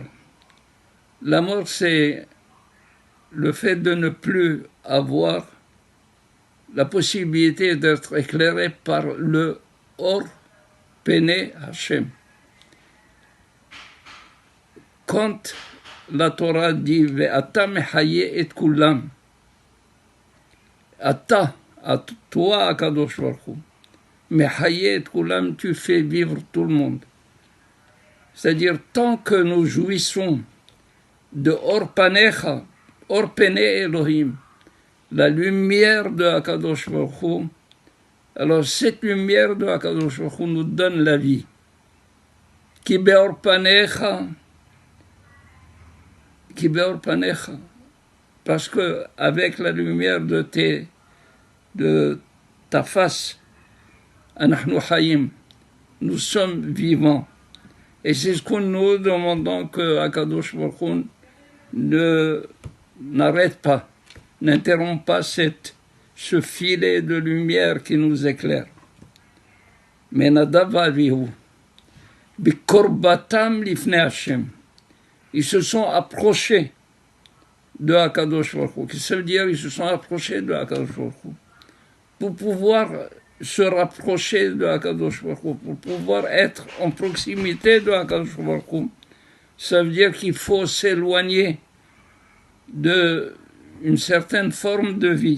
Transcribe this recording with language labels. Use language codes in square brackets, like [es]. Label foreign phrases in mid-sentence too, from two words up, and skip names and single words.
[fr] La mort, c'est le fait de ne plus avoir la possibilité d'être éclairé par le [he] אור פני השם. [fr] Quand la Torah dit [he] ואתה מחיה את כולם אתה, [fr] à toi, [he] הקדוש ברוך הוא מחיה את כולם, [fr] tu fais vivre tout le monde. C'est-à-dire, tant que nous jouissons de [he] אור פניך אור פני אלוהים, [fr] la lumière de [he] הקדוש ברוך הוא, [fr] alors cette lumière de [he] הקדוש ברוך הוא [fr] nous donne la vie. [he] כי באור פניך, [fr] parce que avec la lumière de ta face, [he] אנחנו חיים, [fr] nous sommes vivants. Et c'est ce que nous demandons que [he] הקדוש ברוך הוא [fr] n'arrête pas, n'interrompt pas ce filet de lumière qui nous éclaire. Mais Nadav et Abihu, [he] בקרבתם לפני השם, [fr] ils se sont approchés de [he] הקדוש ברוך הוא. [fr] Qu'est-ce que ça veut dire? Ils se sont approchés de [he] הקדוש ברוך הוא. [fr] Pour pouvoir se rapprocher de [he] הקדוש ברוך הוא, [fr] pour pouvoir être en proximité de [he] הקדוש ברוך הוא, [fr] ça veut dire qu'il faut s'éloigner d'une certaine forme de vie.